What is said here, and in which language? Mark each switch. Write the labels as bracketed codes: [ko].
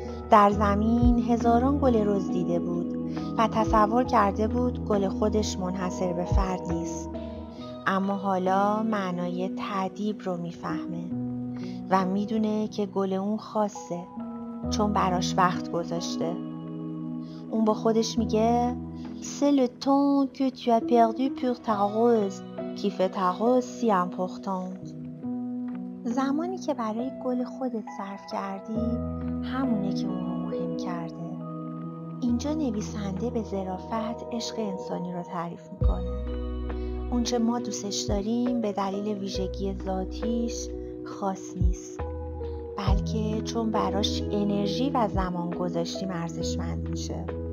[fa] در زمین هزاران گل رز دیده بود و تصور کرده بود گل خودش منحصر به فرد نیست. اما حالا معنای تأدیب رو میفهمه و میدونه که گل اون خاصه چون براش وقت گذاشته. اون با خودش میگه [fr] C'est le temps que tu as perdu pour ta rose qui fait ta rose si importante. [fa] زمانی که برای گل خودت صرف کردی همونه که اون رو مهم کرده. اینجا نویسنده به ظرافت عشق انسانی رو تعریف میکنه. اونچه ما دوستش داریم به دلیل ویژگی ذاتیش خاص نیست بلکه چون براش انرژی و زمان گذاشتیم ارزشمند میشه.